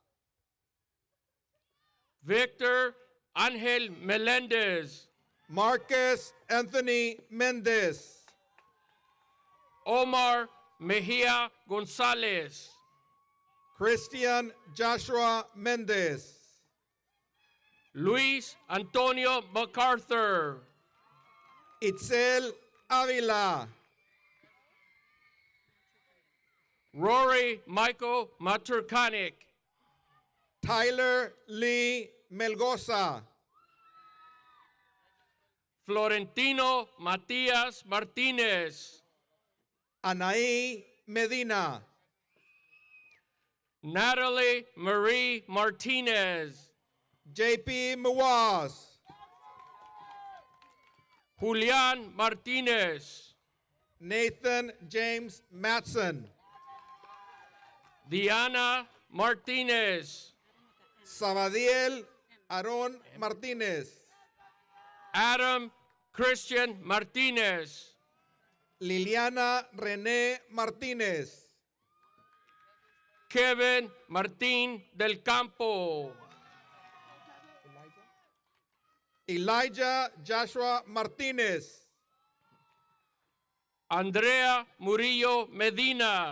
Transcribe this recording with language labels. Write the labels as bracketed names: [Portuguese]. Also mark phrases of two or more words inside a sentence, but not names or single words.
[English] Victor Angel Melendez. Marcus Anthony Mendez. Omar Mejia Gonzalez. Christian Joshua Mendez. Luis Antonio MacArthur. Itzel Avila. Rory Michael Maturkanik. Tyler Lee Melgoza. Florentino Matias Martinez. Anaí Medina. Natalie Marie Martinez. JP Muaz. Julian Martinez. Nathan James Matson. Diana Martinez. Sabadiel Aaron Martinez. Adam Christian Martinez. Liliana René Martinez. Kevin Martín del Campo. Elijah Joshua Martinez. Andrea Murillo Medina.